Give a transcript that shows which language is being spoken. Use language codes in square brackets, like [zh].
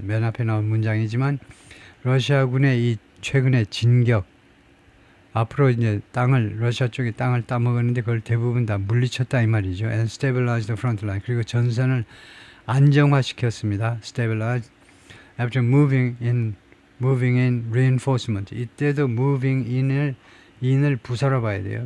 [ko] 맨 앞에 나온 문장이지만 러시아군의 이 최근의 진격, 앞으로 이제 러시아 쪽이 땅을 따먹었는데 그걸 대부분 다 물리쳤다 이 말이죠. [en] And stabilized the front line. [ko] 그리고 전선을 안정화시켰습니다. [en] Stabilized. After moving in reinforcement. [ko] 이때도 moving in을 부사로 봐야 돼요.